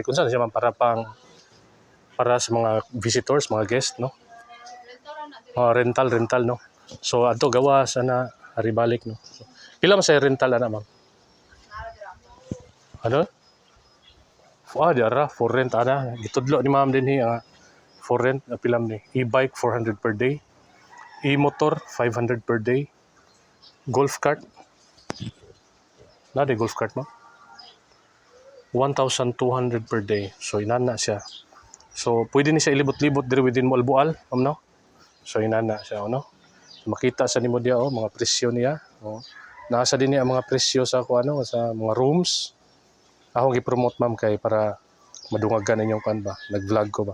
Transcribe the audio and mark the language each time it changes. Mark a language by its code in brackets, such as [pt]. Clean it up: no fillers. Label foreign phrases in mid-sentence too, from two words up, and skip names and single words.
[ceb] Unsa siya man para sa mga visitors, mga guests, no? Rental, no? So adto gawas ana ari balik, no? So, pila man sa rental ana, Ma'am? Ano? Diara [en] for rent [ceb] ana. Gitudlo ni Ma'am dinhi [en] for rent [ceb] pila ni. [en] E-bike 400 per day. E-motor 500 per day. Golf cart. [ceb] Nade [en] golf cart [ceb] mo? 1,200 [en] per day. [ceb] So inana siya. So pwede ni siya ilibot-libot diri within Malbual, Ma'am, no? So inana siya, no? Makita sa nimo dia mga presyo niya, Nasa din niya mga presyo sa sa mga rooms. Ako gi-promote, Ma'am, kay para madungagan ninyong kan ba, nag-vlog ko ba.